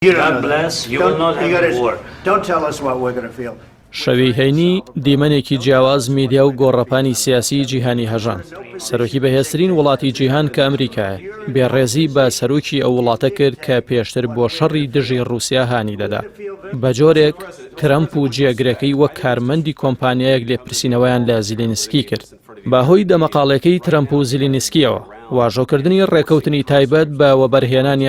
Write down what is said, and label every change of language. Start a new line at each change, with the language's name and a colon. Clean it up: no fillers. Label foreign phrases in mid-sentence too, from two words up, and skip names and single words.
English: God bless. You will not have war. Don't tell us what we're going to feel.
Central Kurdish: شەوی هەینی دیمەنێکی جیاواز میدیا و گۆڕەپانی سیاسی جیهانی هەژان سەرۆکی بەهێزترین وڵاتی جیهان کە ئەمریکایە بێڕێزی بە سەرۆکی ئەو وڵاتە کرد کە پێشتر بۆ شەڕی دژی رووسیا هانی دەدا بە جۆرێک ترەمپ و جێگرەکەی وەک کارمەندی کۆمپانیایەک لێپرسینەوەیان لە زیلینسکی کرد باهۆی دەمەقاڵەکەی ترەمپ و زیلینسکیەوە واژۆکردنی ڕێکەوتنی تایبەت بە وەبەرهێنانی